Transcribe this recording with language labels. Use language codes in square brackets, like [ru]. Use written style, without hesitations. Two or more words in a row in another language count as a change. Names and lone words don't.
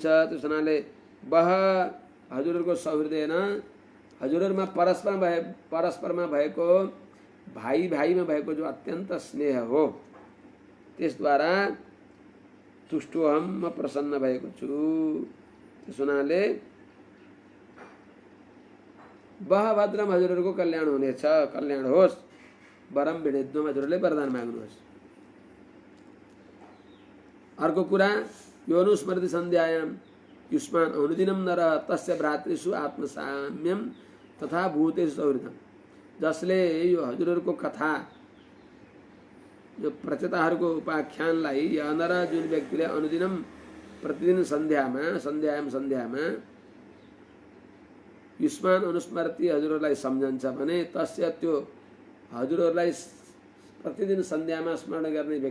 [ne] त्यस हुनाले बह हजुरहरूको सौहृदेन, हजुरहरूमा परस्परमा भएको भाइ भाइमा भएको जो अत्यन्त स्नेह हो, त्यसद्वारा तुष्टोहम, म प्रसन्न भएको छु। त्यस हुनाले [sa] बह भद्रम, [ne] हजुरहरूको कल्याण हुनेछ, कल्याण होस्। [sa] वरम वृणेध्वं, [ne] हजुरहरूले वरदान माग्नुहोस्। अर्को कुरा, [sa] योनुस्मृति सन्ध्यायाम युष्मान् अनुदिनं नर तस्य भ्रातृषु आत्मसाम्यम तथा भूतेषु सौहृदम। [ne] जसले यो हजुरहरूको कथा, जो प्रचेताहरूको उपाख्यानलाई यनर जुन व्यक्तिले अनुदिनं प्रतिदिन सन्ध्यामा [sa] युष्मान अनुस्मृति [ne] हजुरहरूलाई सम्झन्छ भने तस्य त्यो हजुरहरूलाई प्रतिदिन सन्ध्यामा स्मरण गर्ने